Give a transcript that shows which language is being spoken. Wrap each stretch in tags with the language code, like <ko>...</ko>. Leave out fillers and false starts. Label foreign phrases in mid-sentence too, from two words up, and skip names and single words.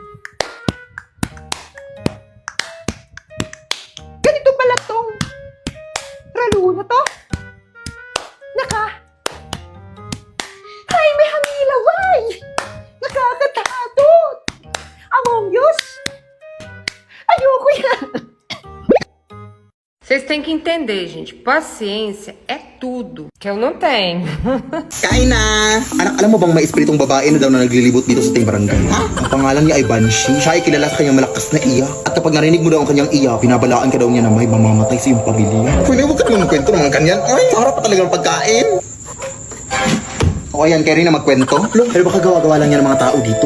<tl>Ganito pala tong ralo na to. Ay, may hamilaway! Nakakatakot! Among Diyos! Ayoko yan!</tl> <pt>Vocês têm que entender, gente. Paciência é tudo. Que eu não tenho.</pt> <tl>Kain na! Anak, alam mo bang may espiritong babae na daw na naglilibot dito sa ating barangay? Ha? Ang pangalan niya ay Banshee. Siya ay kilala sa kanyang malakas na iyak. At kapag narinig mo daw ang kanyang iyak, pinabalaan ka daw niya na may mamamatay sa iyong pamilya. Pwede huwag ka naman kwento ng mga kanyan. Ay, sarap pa talaga ng pagkain. O ayan, kaya rin na magkwento. Pero baka gawa-gawa lang yan ng mga tao dito.</tl>